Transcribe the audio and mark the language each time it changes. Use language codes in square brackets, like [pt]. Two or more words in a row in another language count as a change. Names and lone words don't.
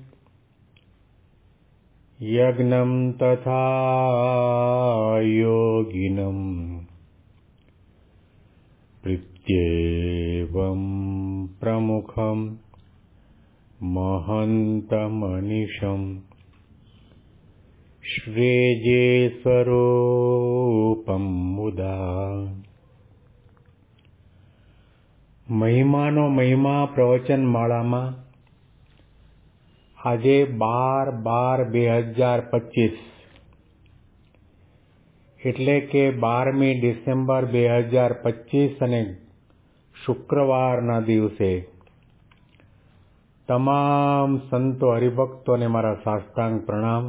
[sa] यज्ञं तथा योगिनं प्रत्येवं प्रमुखं महन्तमनिशं श्रेये स्वरूपं मुदा। [gu] મહિમાનો મહિમા પ્રવચન માળામાં આજે 12/12/2025 એટલે કે 12મી ડિસેમ્બર 2025 અને શુક્રવારના દિવસે તમામ સંતો હરિભક્તોને મારા સાષ્ટાંગ પ્રણામ.